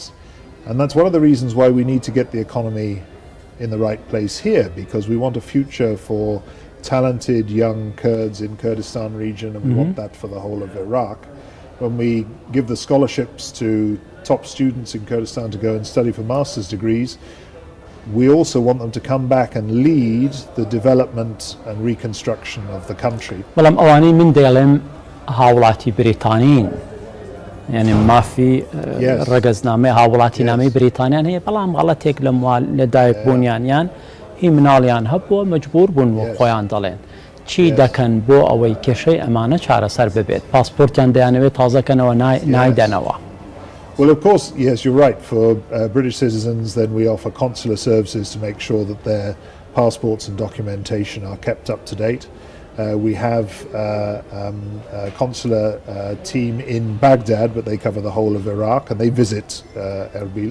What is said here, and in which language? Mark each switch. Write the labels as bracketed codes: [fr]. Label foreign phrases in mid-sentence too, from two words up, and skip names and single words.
[en] And that's one of the reasons why we need to get the economy in the right place here, because we want a future for talented young Kurds in Kurdistan region, and we want that for the whole of Iraq. When we give the scholarships to top students in Kurdistan to go and study for master's degrees, we also want them to come back and lead the development and reconstruction of the country. [ckb] بەڵام ئەوانەی من دەڵێم هاوڵاتی بریتانین، یعنی مافی ڕەگەزنامەی هاوڵاتی نامەی بریتانیان هەیە، بەڵام غەڵەتێک لە دایکبوونیان هی مناڵیان هەبووە مەجبور بوون بۆ خۆیان دەڵێن چی دەکەن بۆ ئەوەی کێشەی ئەمانە چارەسەر ببێت. پاسپۆرتیان دەیانەوێت تازەکەنەوە نایدەنەوە. [en] Well, of course, yes, you're right. For British citizens, then we offer consular services to make sure that their passports and documentation are kept up to date. We have a consular team in Baghdad, but they cover the whole of Iraq, and they visit Erbil.